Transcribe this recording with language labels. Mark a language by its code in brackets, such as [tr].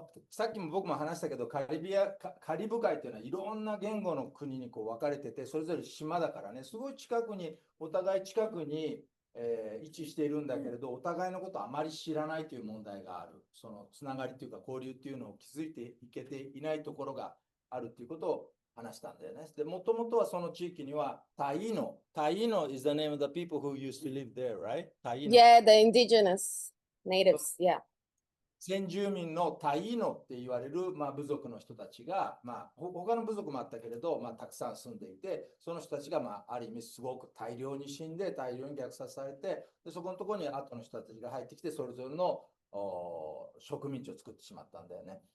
[ja] さっきも僕も話したけど、カリブ海っていうのはいろんな言語の国にこう分かれてて、それぞれ島だからね、すごい近くに、お互い近くに、位置しているんだけれど、お互いのことをあまり知らないという問題がある。そのつながりというか交流っていうのを築いていけていないところがあるということを話したんだよね。で、もともとはその地域にはタイノ [en] is the name of the people who used to live there, right? [ja] タイノ。 [en] Yeah, the indigenous natives, yeah. [ja] 先住民のタイノって言われる、部族の人たちが、他の部族もあったけれど、たくさん住んでいて、その人たちが、ある意味すごく大量に死んで、大量に虐殺されて、でそこのところに後の人たちが入ってきて、それぞれの植民地を作ってしまったんだよね。